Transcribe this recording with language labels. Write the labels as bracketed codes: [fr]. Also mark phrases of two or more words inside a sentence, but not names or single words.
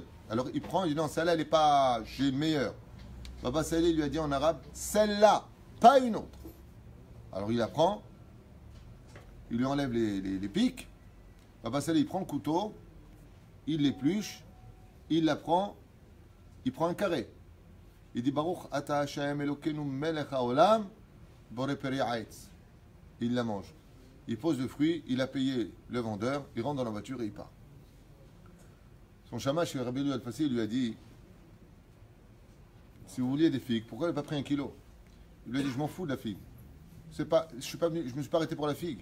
[fr] Alors il prend, il dit non, celle-là elle n'est pas, j'ai une meilleure. Baba Saleh lui a dit en arabe celle-là, pas une autre. Alors il la prend, il lui enlève les pics. Baba Saleh il prend le couteau, il l'épluche, il la prend, il prend un carré. Il dit [he] ברוך אתה השם אלוקינו מלך העולם בורא פרי העץ. [fr] Il la mange. Il pose le fruit, il a payé le vendeur, il rentre dans la voiture et il part. Son shamash, Rabbi Elio Al-Fassi, lui a dit si vous vouliez des figues, pourquoi il n'a pas pris 1 kilo? Il lui a dit je m'en fous de la figue. Je ne suis pas arrêté pour la figue.